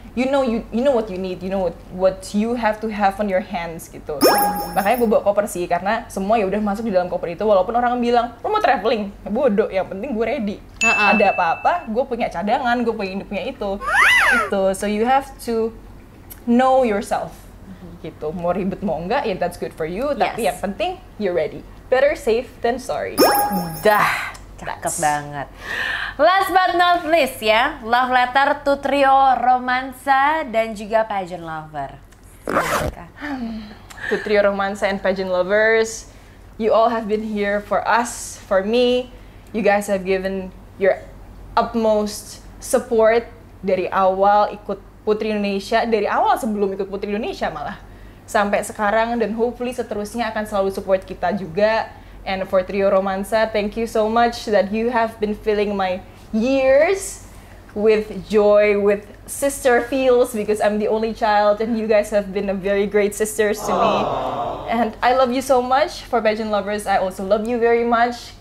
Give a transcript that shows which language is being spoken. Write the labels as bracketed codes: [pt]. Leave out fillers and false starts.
[en] You know what you need, you know what you have to have on your hands gitu. [id] Makanya gue bawa koper sih, karena semua ya udah masuk di dalam koper itu. Walaupun orang bilang, lo mau traveling? Bodoh, yang penting gue ready. Ada apa-apa, gue punya cadangan, gue punya itu. [en] So you have to know yourself gitu. [id] Mau ribet mau enggak, ya [en] that's good for you. [id] Tapi yang penting, [en] you're ready. Better safe than sorry. [id] Dah. Cakep banget. [en] Last but not least ya, love letter to trio romansa [id] dan juga [en] pageant lover. To trio romansa and pageant lovers, you all have been here for us, for me. You guys have given your utmost support [id] dari awal ikut Putri Indonesia, dari awal sebelum ikut Putri Indonesia malah sampai sekarang, dan hopefully seterusnya akan selalu support kita juga. [en] And for Trio Romansa, thank you so much that you have been filling my years with joy, with sister feels, because I'm the only child and you guys have been a very great sisters to me. And I love you so much. For pageant lovers, I also love you very much.